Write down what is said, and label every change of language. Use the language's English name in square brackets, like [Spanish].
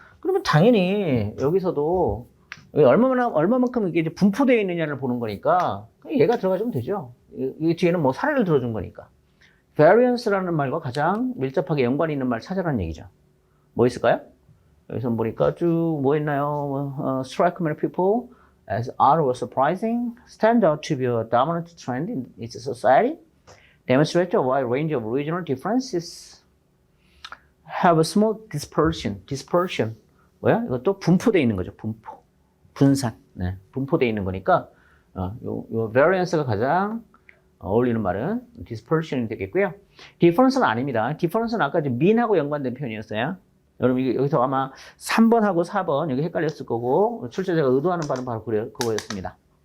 [Korean] 그러면 당연히 여기서도 얼마만큼 이게 이제 분포되어 있느냐를 보는 거니까 얘가 들어가주면 되죠. 이 뒤에는 뭐 사례를 들어준 거니까. variance라는 말과 가장 밀접하게 연관이 있는 말 찾아라는 얘기죠. 뭐 있을까요? 여기서 보니까 쭉 뭐 있나요? [English] Strike many people as odd or surprising, stand out to be a dominant trend in its society, demonstrate a wide range of regional differences, have a small dispersion. [Korean] 뭐야? 이것도 분포되어 있는 거죠. 분산. 네, 분포되어 있는 거니까 요 variance가 가장 어울리는 말은 dispersion이 되겠고요. difference는 아닙니다. difference는 아까 mean하고 연관된 표현이었어요. 여러분 여기서 아마 3번하고 4번 여기 헷갈렸을 거고 출제자가 의도하는 바는 바로 그거였습니다.